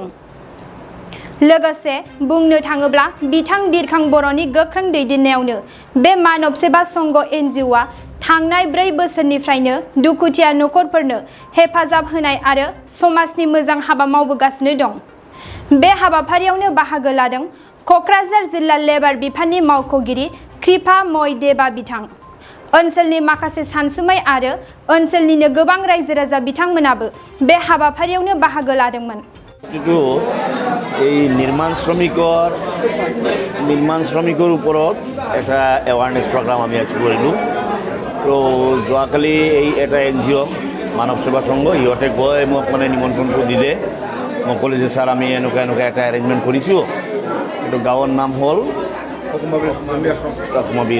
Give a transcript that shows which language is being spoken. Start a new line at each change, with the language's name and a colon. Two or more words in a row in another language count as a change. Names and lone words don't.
Bodo: लोगोसे बुंनो थाङोब्ला बिथां बिरखां बर'नि गोख्रों दैदेननायावनो बे मानव सेवा संघ एनजिअआ थांनाय 4 बोसोरनिफ्रायनो दुखुथिया नखरफोरनो हेफाजाब होनाय आरो समाजनि मोजां हाबा मावबोगासिनो दं। बे हाबाफारियावनो बाहागो लादों क'क्राझार जिल्ला लेबार बिफाननि मावख'गिरि कृपा मय देबा बिथां। ओनसोलनि माखासे सानसुमै आरो ओनसोलनिनो गोबां रायजो राजा बिथांमोनाबो बे हाबाफारियावनो बाहागो लादोंमोन।
Assamese: এই নির্মাণ শ্রমিকৰ ওপৰত এটা এৱাৰনেছ প্ৰগ্ৰাম আমি আজি কৰিলোঁ। তো যোৱাকালি এটা এনজিঅ মানৱ সেৱা সংঘ ইহঁতে গৈ মোক নিমন্ত্ৰণটো দিলে। মই ক'লোঁ যে ছাৰ আমি এনেকুৱা এটা এৰেঞ্জমেণ্ট কৰিছোঁ। এইটো গাঁৱৰ নাম হ'ল হকমাবিল।